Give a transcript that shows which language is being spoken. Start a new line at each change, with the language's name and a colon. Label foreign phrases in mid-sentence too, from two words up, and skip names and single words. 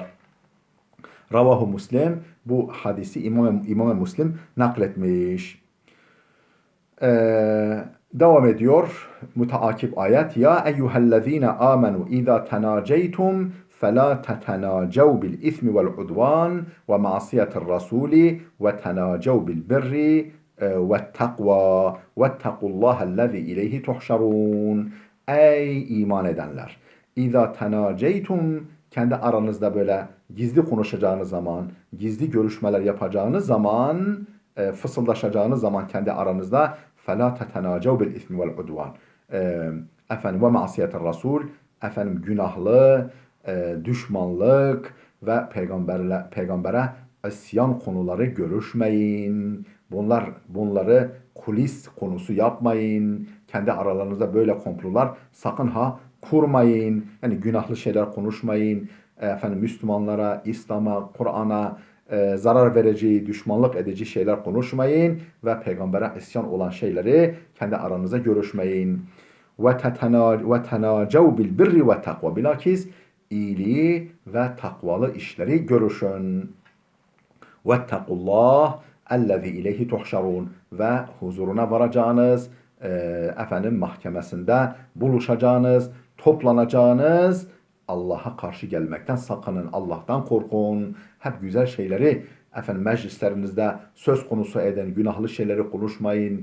Turkish: Ravahu Muslim, bu hadisi İmam Müslim nakletmiş. Devam ediyor müteakip ayet.
Arabic: يا أيها الذين آمنوا إذا تناجيتم فلا تتناجوا بالإثم والعدوان ومعصية الرسول وتناجوا بالبر وَالتَّقْوَى وَاتَّقُوا اللّٰهَ الَّذ۪ي اِلَيْهِ تُحْشَرُونَ.
Turkish: Ey iman edenler!
Arabic: إذا تناجيتم,
Turkish: kendi aranızda böyle gizli konuşacağınız zaman, gizli görüşmeler yapacağınız zaman, fısıldaşacağınız zaman kendi aranızda
Arabic: فَلَا تَتَنَاجَوْا بِالْاِثْمِ وَالْعُدْوَانِ.
Turkish: Efendim
Arabic: ومعصية الرسول,
Turkish: efendim günahlı, düşmanlık ve peygambere isyan konuları görüşmeyin. Bunları kulis konusu yapmayın. Kendi aralarınızda böyle komplolar sakın ha kurmayın. Yani günahlı şeyler konuşmayın. Efendim Müslümanlara, İslam'a, Kur'an'a zarar verici, düşmanlık edici şeyler konuşmayın ve peygambere isyan olan şeyleri kendi aranızda görüşmeyin.
Arabic: وَتَنَاجَوْا بِالْبِرِّ وَالتَّقْوَى.
Turkish: Bilakis iyiliği ve takvalı işleri görüşün.
Arabic: وَاتَّقُوا اللّٰهِ اَلَّذ۪ي اِلَيْهِ تُحْشَرُونَ.
Turkish: Ve huzuruna varacağınız, efendim mahkemesinde buluşacağınız, toplanacağınız Allah'a karşı gelmekten sakının, Allah'tan korkun. Hep güzel şeyleri efendim meclislerinizde söz konusu eden günahlı şeyleri konuşmayın.